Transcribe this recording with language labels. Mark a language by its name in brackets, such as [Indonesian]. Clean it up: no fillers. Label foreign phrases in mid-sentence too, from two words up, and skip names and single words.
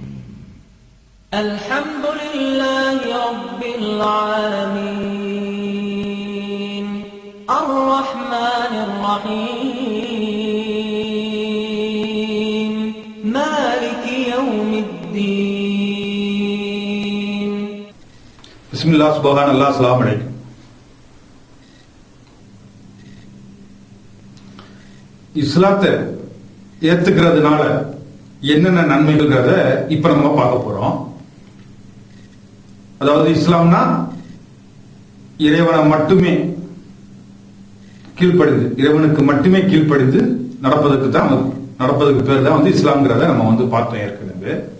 [Arabic] الحمد لله رب العالمين الرحمن الرحيم مالك يوم الدين. بسم الله سبحان الله السلام عليكم. [Tamil] இஸ்லாத்தை ஏத்துக்கிறதுனால என்னென்ன நன்மைகள்ங்கிறத இப்ப நம்ம பார்க்க போறோம். அதாவது இஸ்லாம்னா இறைவனை மட்டுமே கீழ்ப்படிந்து, இறைவனுக்கு மட்டுமே கீழ்ப்படிந்து நடப்பதற்கு பேர் தான் இஸ்லாம்ங்கிறத நம்ம பார்த்தோம் ஏற்கனவே.